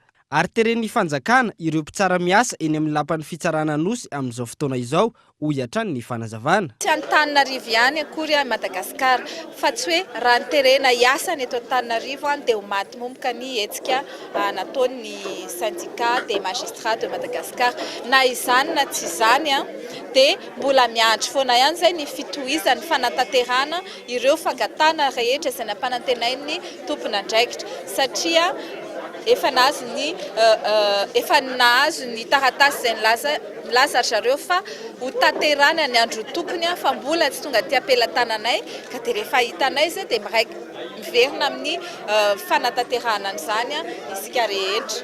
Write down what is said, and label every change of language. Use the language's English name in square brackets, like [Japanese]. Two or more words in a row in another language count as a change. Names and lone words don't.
[Malagasy] ary teren'ny fanjakana ireo mpitsara miasa eny amin'ny lapan'ny fitsarana nosy amin'izao fotoana izao hoy hatrany ny fanazavana. Tsy Antananarivo ihany akory a Madagasikara fa tsy hoe raha ny terena iasany eto Antananarivo dia ho maty momboka ny hetsika nataon'ny syndicat des magistrats de Madagascar na izany na tsy izany dia mbola miandry foana ihany zay ny fitohizan'ny fanatanterahana ireo fangatana rehetra izay nampanantenain'ny tompon'andraikitra satria efa nahazo ny taratasy izay milaza zareo fa ho tanterana ny andro tompony fa mbola tsy tonga ty apelatananay ka dia rehefa hitanay izay dia miraiky miverina amin'ny fanatanterahana an'izany isika rehetra.